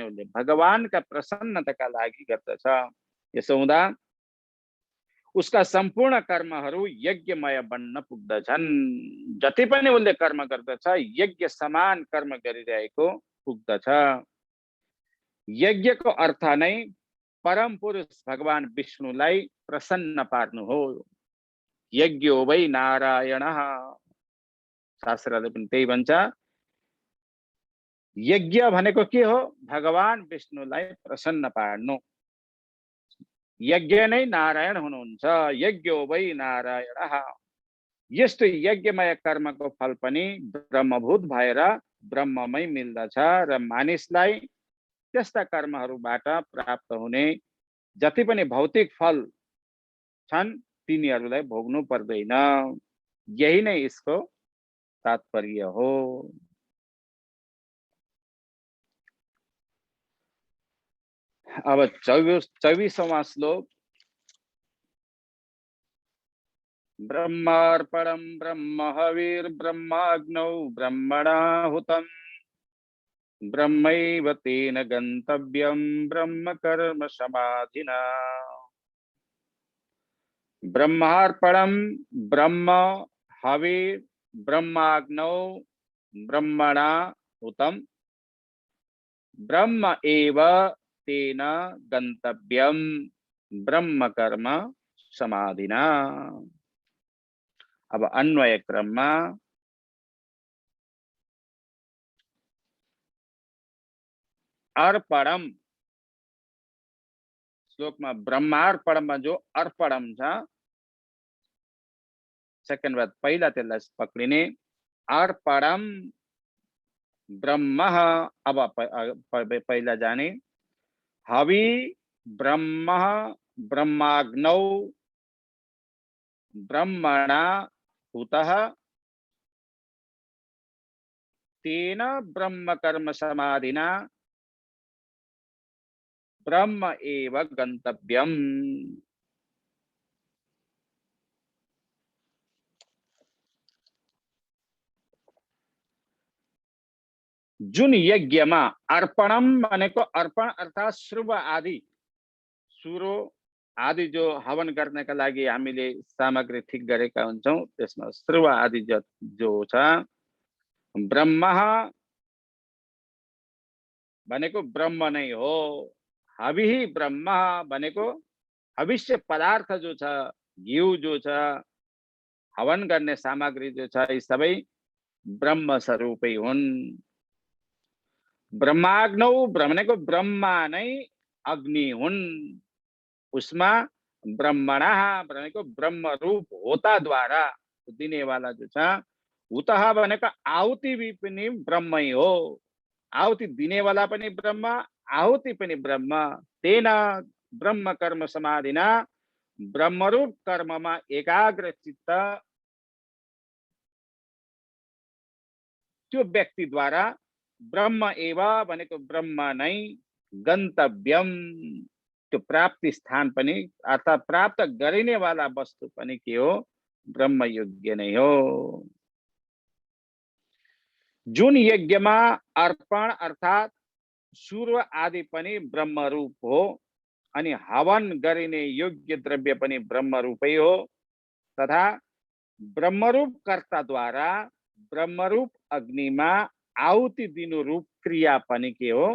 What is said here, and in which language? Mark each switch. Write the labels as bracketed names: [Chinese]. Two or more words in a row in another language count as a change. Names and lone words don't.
[Nepali] उसले भगवानका प्रसन्नताका लागि गर्दछ। यसो हुँदा उसका सम्पूर्ण कर्महरू यज्ञमय बन्न पुग्दछन्। जति पनि उसले कर्म गर्दछ यज्ञ समान कर्म गरिरहेको पुग्दछ। यज्ञको अर्थ नै परम पुरुष भगवान विष्णुलाई प्रसन्न पार्नु हो। [Sanskrit] यज्ञो वै नारायणः, [Nepali] शास्त्रले पनि त्यही भन्छ। यज्ञ भनेको के हो? भगवान विष्णुलाई प्रसन्न पार्नु। यज्ञ नै नारायण हुनुहुन्छ। [Sanskrit] यज्ञो वै नारायणः। [Nepali] यस्तो यज्ञमय कर्मको फल पनि ब्रह्मभूत भएर ब्रह्ममै मिल्दछ र मानिसलाई त्यस्ता कर्महरूबाट प्राप्त हुने जति पनि भौतिक फल छन् तिनीहरूलाई भोग्नु पर्दैन। यही नै यसको तात्पर्य हो। [Hindi] अब 24वां श्लोक। [Sanskrit] ब्रह्मार्पणं ब्रह्म हविर्ब्रह्माग्नौ ब्रह्मणाहुतं ब्रह्मैव तेन गन्तव्यं ब्रह्म कर्म समाधिना। ब्रह्मार्पणं ब्रह्म हविर् ब्रह्माग्नौ ब्रह्मणाहुतं ब्रह्म एव तेन गन्तव्यं ब्रह्म कर्म समाधिना। [Hindi] अब अन्वय क्रम में अर्पणम श्लोक में ब्रह्मार्पणम में जो [Nepali] अर्पणम छ सेकेंड बात पहिला त्यसलाई पक्रिने अर्पणम ब्रह्म। [Sanskrit] अब पहिला जाने हवि ब्रह्म ब्रह्माग्नौ ब्रह्मणा हुतः तेन ब्रह्म कर्म समाधिना ब्रह्म एव गंतव्यम। [Nepali] जुन यज्ञ में अर्पणम भनेको अर्पण अर्थात श्रुव आदि सुरो आदि जो [Hindi] हवन करने का [Nepali] लागि हामीले सामग्री ठीक गरेका हुन्छौं त्यसमा श्रुव आदि जो छ। ब्रह्म भनेको ब्रह्म नै हो। [Sanskrit] हविहि ब्रह्म [Nepali] भनेको हविष्य पदार्थ जो छ घिउ जो छ हवन गर्ने सामग्री जो छ यी सबै ब्रह्म स्वरूपै हुन्। ब्रह्माग्नौ भनेको ब्रह्मा नै अग्नि हुन्। उसमा ब्रह्मणा भनेको ब्रह्म रूप होता द्वारा दिने वाला जो छ। हुतः भनेको आहुति भी पनि ब्रह्मै हो। आहुति दिने वाला पनि ब्रह्म आहुति पनि ब्रह्म। [Sanskrit] तेन ब्रह्म कर्म समाधिना [Nepali] ब्रह्मरूप कर्ममा एकाग्र चित्त त्यो व्यक्ति द्वारा [Sanskrit] ब्रह्म एव [Nepali] भनेको ब्रह्म नै गन्तव्यम त्यो प्राप्ति स्थान पनि अर्थात प्राप्त गरिने वाला वस्तु पनि के हो ब्रह्म योग्य नै हो। जुन यज्ञमा अर्पण अर्थात सूर्य आदि पनि ब्रह्म रूप हो अनि हवन गरिने योग्य द्रव्य पनि ब्रह्मरूपै हो तथा ब्रह्मरूप कर्ताद्वारा ब्रह्मरूप अग्निमा आहुति दिनु रूप क्रिया पनि के हो?